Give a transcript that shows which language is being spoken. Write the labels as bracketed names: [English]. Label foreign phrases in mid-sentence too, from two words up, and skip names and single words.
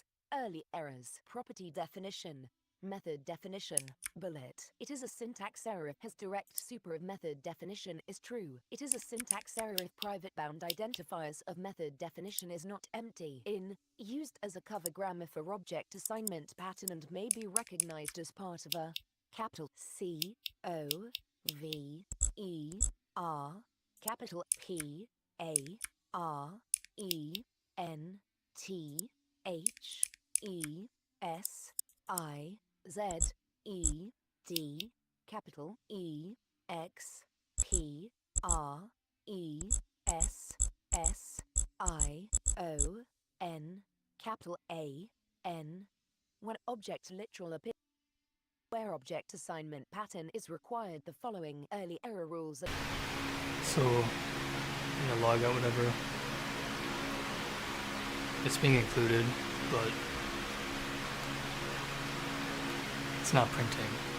[English] Early errors. Property definition. Method definition. Bullet. It is a syntax error if has direct super of method definition is true. It is a syntax error if private bound identifiers of method definition is not empty. In. Used as a cover grammar for object assignment pattern and may be recognized as part of a capital C O V E R capital P A R E N T H E S I Z E D capital E X P R E S S I O N capital A N. When object literal appears where object assignment pattern is required, the following early error rules are. So, in the logout, whatever, it's being included, but it's not printing.